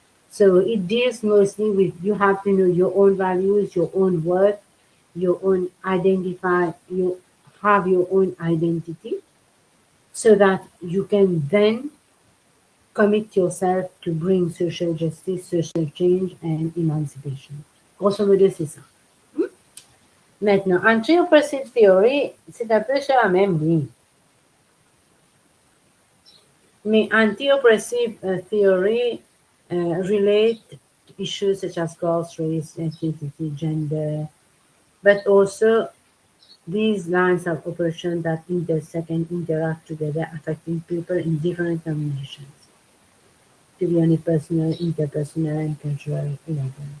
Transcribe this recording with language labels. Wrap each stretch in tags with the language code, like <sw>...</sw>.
<en>So it deals mostly with you have to know your own values, your own worth, your own you have your own identity so that you can then commit yourself to bring social justice, social change, and emancipation.</en> <fr>Grosso modo, c'est ça. Maintenant,</fr> <en>anti-oppressive theory,</en> <fr>c'est un peu sur la même ligne. Mais</fr> <en>anti-oppressive theory relate issues such as class, race, ethnicity, gender, but also these lines of oppression that intersect and interact together, affecting people in different combinations, to be on a personal, interpersonal, and cultural level.</en>